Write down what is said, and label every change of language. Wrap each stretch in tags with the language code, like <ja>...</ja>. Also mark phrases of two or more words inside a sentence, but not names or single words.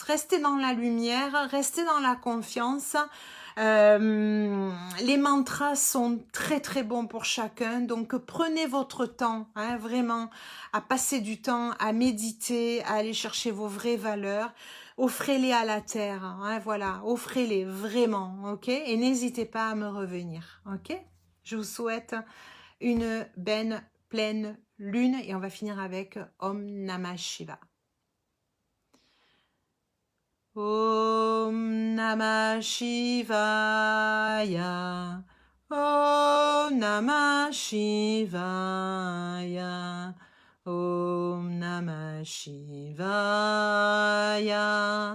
<fr>Restez dans la lumière, restez dans la confiance. Les mantras sont très très bons pour chacun, donc prenez votre temps, hein, vraiment, à passer du temps, à méditer, à aller chercher vos vraies valeurs. Offrez-les à la terre, hein, voilà, offrez-les vraiment, ok? Et n'hésitez pas à me revenir, ok? Je vous souhaite une belle pleine lune et on va finir avec</fr> <sa>ॐ नमः शिव. ॐ नमः शिवाय. ॐ नमः शिवाय. ॐ नमः शिवाय.</sa>